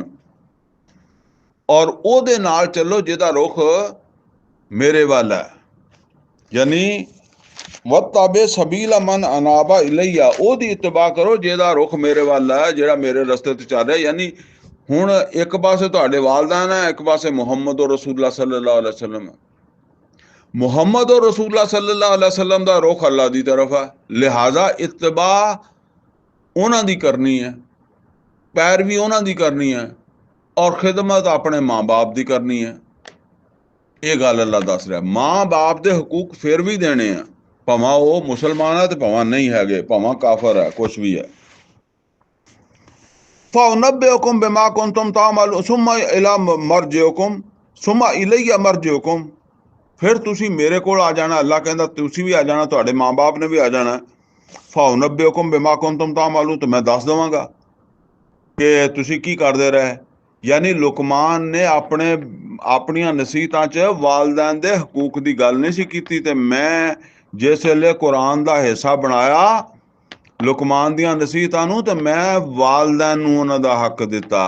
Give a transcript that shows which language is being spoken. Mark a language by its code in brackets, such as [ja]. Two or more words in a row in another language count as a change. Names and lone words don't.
[pa] ਔਰ ਉਹਦੇ ਨਾਲ ਚੱਲੋ ਜਿਹਦਾ ਰੁਖ ਮੇਰੇ ਵੱਲ ਹੈ, ਯਾਨੀ [ar] واتبع سبيل من أناب إلي, [pa] ਉਹਦੀ ਇਤਬਾ ਕਰੋ ਜਿਹਦਾ ਰੁਖ ਮੇਰੇ ਵੱਲ ਹੈ, ਜਿਹੜਾ ਮੇਰੇ ਰਸਤੇ ਤੇ ਚੱਲ ਰਿਹਾ। ਯਾਨੀ ਹੁਣ ਇੱਕ ਪਾਸੇ ਤੁਹਾਡੇ ਵਾਲदैन ਹੈ, ਇੱਕ ਪਾਸੇ ਮੁਹੰਮਦ [ar] رسول الله صلى الله عليه وسلم [pa] ਹੈ। ਮੁਹੰਮਦ [ar] رسول الله صلى الله عليه وسلم [pa] ਦਾ ਰੁਖ ਅੱਲਾ ਦੀ ਤਰਫ ਹੈ, ਲਿਹਾਜ਼ਾ ਇਤਬਾ ਉਹਨਾਂ ਦੀ ਕਰਨੀ ਹੈ, ਪੈਰਵੀ ਉਹਨਾਂ ਦੀ ਕਰਨੀ ਹੈ, ਔਰ ਖਿਦਮਤ ਆਪਣੇ ਮਾਂ ਬਾਪ ਦੀ ਕਰਨੀ ਹੈ। ਇਹ ਗੱਲ ਅੱਲਾ ਦੱਸ ਰਿਹਾ। ਮਾਂ ਬਾਪ ਦੇ ਹਕੂਕ ਫਿਰ ਵੀ ਦੇਣੇ ਆ, ਭਾਵੇਂ ਉਹ ਮੁਸਲਮਾਨ ਹੈ ਤੇ ਭਾਵੇਂ ਨਹੀਂ ਹੈਗੇ, ਭਾਵੇਂ ਕਾਫਰ ਹੈ, ਕੁਛ ਵੀ ਹੈ। [ar] فَأُنَبِّئُكُم بِمَا كُنتُمْ تَعْمَلُونَ ثُمَّ إِلَى مَرْجِعُكُم ثُمَّ إِلَيَّ مَرْجِعُكُم। [pa] ਫਿਰ ਤੁਸੀਂ ਮੇਰੇ ਕੋਲ ਆ ਜਾਣਾ। ਅੱਲਾ ਕਹਿੰਦਾ ਤੁਸੀਂ ਵੀ ਆ ਜਾਣਾ, ਤੁਹਾਡੇ ਮਾਂ ਬਾਪ ਨੇ ਵੀ ਆ ਜਾਣਾ। [ar] فَأُنَبِّئُكُم بِمَا كُنتُمْ تَعْمَلُونَ, [pa] ਤੇ ਮੈਂ ਦੱਸ ਦੇਵਾਂਗਾ ਕਿ ਤੁਸੀਂ ਕੀ ਕਰਦੇ ਰਹੇ। ਯਾਨੀ ਲੁਕਮਾਨ ਨੇ ਆਪਣੀਆਂ ਨਸੀਹਤਾਂ 'ਚ ਵਾਲदैन ਦੇ ਹਕੂਕ ਦੀ ਗੱਲ ਨਹੀਂ ਸੀ ਕੀਤੀ, ਤੇ ਮੈਂ ਜਿਸ ਵੇਲੇ ਕੁਰਾਨ ਦਾ ਹਿੱਸਾ ਬਣਾਇਆ ਲੁਕਮਾਨ ਦੀਆਂ ਨਸੀਹਤਾਂ ਨੂੰ, ਤੇ ਮੈਂ ਵਾਲदैन ਨੂੰ ਉਹਨਾਂ ਦਾ ਹੱਕ ਦਿੱਤਾ।